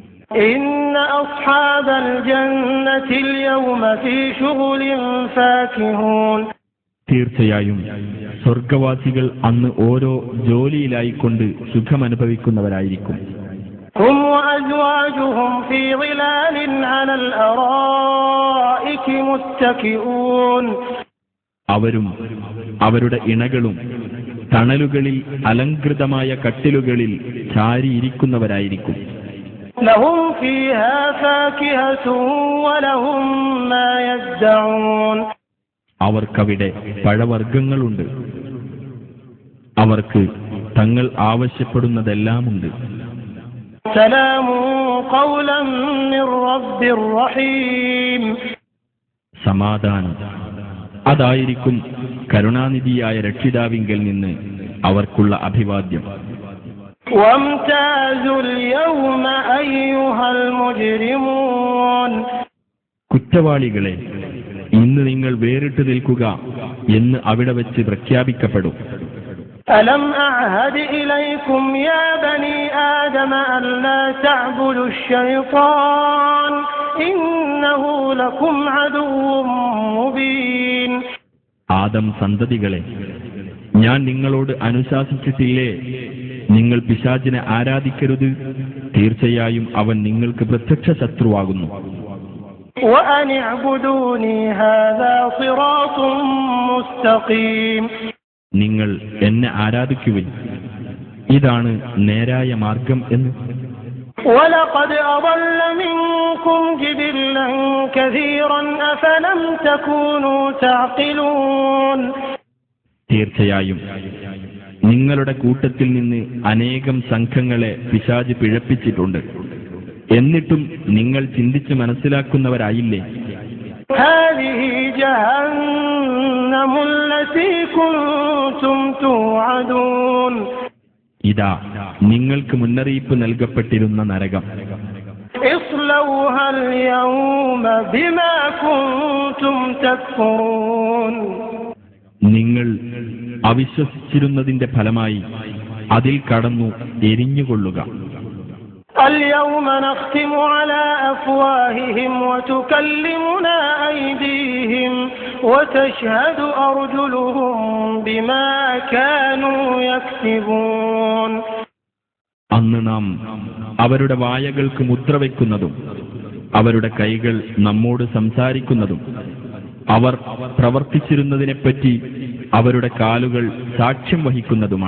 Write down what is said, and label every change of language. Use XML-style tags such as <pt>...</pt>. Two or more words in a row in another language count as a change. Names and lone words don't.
<ar>إن أصحاب الجنة اليوم في شغل فاكهون.</ar> <ml>തീർച്ചയായും സ്വർഗവാസികൾ അന്ന് ഓരോ ജോലിയിലായിക്കൊണ്ട് സുഖമനുഭവിക്കുന്നവരായിരിക്കും.</ml> <ar>هم وأزواجهم في ظلال على الأرائك متكئون.</ar> <ml>അവരും അവരുടെ ഇണകളും തണലുകളിൽ അലങ്കൃതമായ കട്ടിലുകളിൽ ചാരിയിരിക്കുന്നവരായിരിക്കും.</ml> <ar>لهم فيها فاكهة ولهم ما يدعون.</ar> <ml>അവർക്കവിടെ പഴവർഗ്ഗങ്ങളുണ്ട്, അവർക്ക് തങ്ങൾ ആവശ്യപ്പെടുന്നതെല്ലാമുണ്ട്.</ml> <ar>سلام قولا من رب رحيم.</ar> <ml>സമാധാനം അതായിരിക്കും കരുണാനിധിയായ രക്ഷിതാവിങ്കൽ നിന്ന് അവർക്കുള്ള അഭിവാദ്യം.</ml> <ar>وامتازوا اليوم أيها المجرمون.</ar> <ml>കുറ്റവാളികളെ, ഇന്ന് നിങ്ങൾ വേറിട്ട് നിൽക്കുക എന്ന് അവിടെ വെച്ച് പ്രഖ്യാപിക്കപ്പെടും.</ml> <ar>ألم أعهد إليكم يا بني آدم ألا تعبدوا الشيطان إنه لكم عدو مبين.</ar> <ml>ആദം സന്തതികളെ, ഞാൻ നിങ്ങളോട് അനുശാസിച്ചിട്ടില്ലേ, നിങ്ങൾ പിശാചിനെ ആരാധിക്കരുത്, തീർച്ചയായും അവൻ നിങ്ങൾക്ക് പ്രത്യക്ഷ ശത്രുവാകുന്നു.</ml> <ar>وأن اعبدوني هذا صراط مستقيم.</ar> <ml>നിങ്ങൾ എന്നെ ആരാധിക്കുവിൻ, ഇതാണ് നേരായ മാർഗം എന്ന്.</ml> <ar>ولقد أضل منكم جبلا كثيرا أفلم تكونوا تعقلون.</ar> <ml>തീർച്ചയായും നിങ്ങളുടെ കൂട്ടത്തിൽ നിന്ന് അനേകം സംഘങ്ങളെ പിശാച് പിഴപ്പിച്ചിട്ടുണ്ട്, എന്നിട്ടും നിങ്ങൾ ചിന്തിച്ച് മനസ്സിലാക്കുന്നവരായില്ലേ?</ml> <ar>هذه جهنم التي كنتم توعدون.</ar> <ml>ഇതാ നിങ്ങൾക്ക് മുന്നറിയിപ്പ് നൽകപ്പെട്ടിരുന്ന നരകം.</ml> <ar>اصلوها اليوم بما كنتم تكفرون.</ar> <ml>നിങ്ങൾ അവിശ്വസിച്ചിരുന്നതിന്റെ ഫലമായി അതിൽ കടന്നു എരിഞ്ഞുകൊള്ളുക.</ml> <ar>اليوم نختم على أفواههم وتكلمنا أيديهم وتشهد أرجلهم بما كانوا يكسبون.</ar> <ml>അന്ന് നാം അവരുടെ വായകൾക്ക് മുദ്ര വയ്ക്കുന്നതും അവരുടെ കൈകൾ നമ്മോട് സംസാരിക്കുന്നതും അവർ പ്രവർത്തിച്ചിരുന്നതിനെപ്പറ്റി അവരുടെ കാലുകൾ സാക്ഷ്യം വഹിക്കുന്നതുമാണ്.</ml>